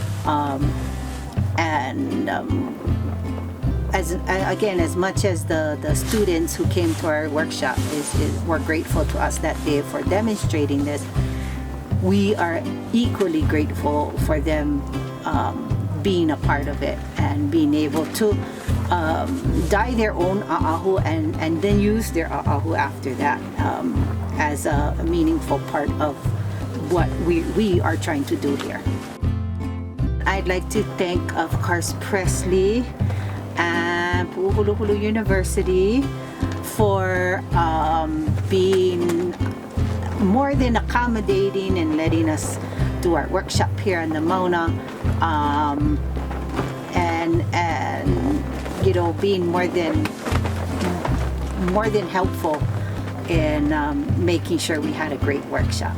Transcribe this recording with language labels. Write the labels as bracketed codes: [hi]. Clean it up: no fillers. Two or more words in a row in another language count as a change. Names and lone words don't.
[en] as much as the students who came to our workshop were grateful to us that day for demonstrating this, we are equally grateful for them being a part of it and being able to dye their own ʻaʻauʻu and then use their ʻaʻauʻu after that as a meaningful part of what we are trying to do here. I'd like to thank, of course, Presley and Puʻuhuluhulu University for being more than accommodating and letting us do our workshop here in the Mauna, and being more than helpful in making sure we had a great workshop.